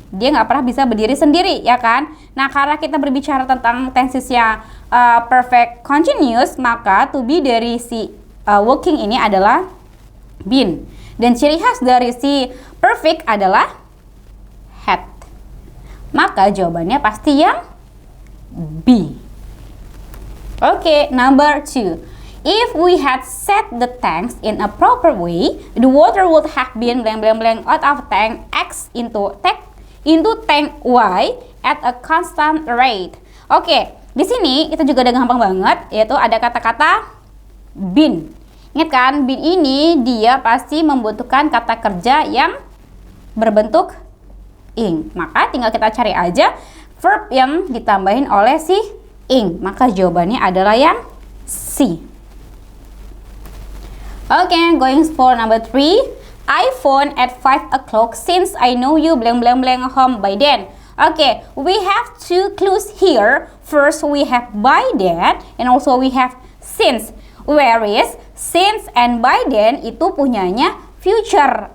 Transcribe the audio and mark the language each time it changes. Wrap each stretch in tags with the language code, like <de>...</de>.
<id>Dia nggak pernah bisa berdiri sendiri, ya kan? Nah, karena kita berbicara tentang tensesnya perfect continuous, maka to be dari si working ini adalah been. Dan ciri khas dari si perfect adalah had. Maka jawabannya pasti yang B.</id> <en>Okay, number 2. If we had set the tanks in a proper way, the water would have been out of tank X into tank Y at a constant rate.</en> <id>Oke, di sini kita juga ada gampang banget, yaitu ada kata-kata been. Ingat kan, been ini dia pasti membutuhkan kata kerja yang berbentuk ing. Maka tinggal kita cari aja verb yang ditambahin oleh si ing. Maka jawabannya adalah yang C.</id> <en>Okay, going for number 3. I phone at 5 o'clock since I know you home by then. Okay, we have 2 clues here. First, we have by then and also we have since. Whereas since and by then</en> <id>itu punyanya</id> <en>future.</en>